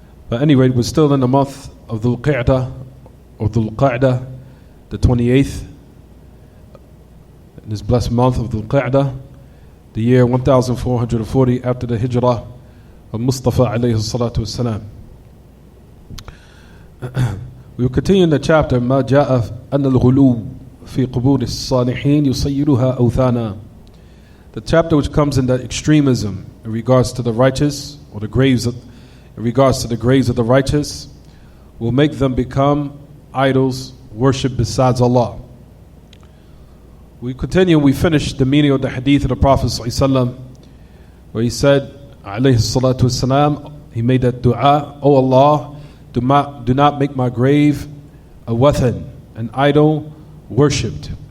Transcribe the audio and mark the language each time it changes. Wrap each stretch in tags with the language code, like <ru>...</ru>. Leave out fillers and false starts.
<en>But anyway, we're still in the month of Dhul Qa'dah, or Dhul Qa'dah, the 28th, in this blessed month of Dhul Qa'dah, the year 1440 after the Hijrah of Mustafa alayhi salatu wassalam.</en> <ar>We will continue in the chapter ما جاء أن الغلو في قبور الصالحين يصيرها أوثانا.</ar> <en>The chapter which comes in the extremism in regards to the righteous, or the graves of, in regards to the graves of the righteous, will make them become idols worshipped besides Allah. We continue, we finish the meaning of the hadith of the Prophet ﷺ, where he said, alayhi salatu wassalam, he made that dua, "O Allah, do not make my grave a wathan, an idol worshipped."</en>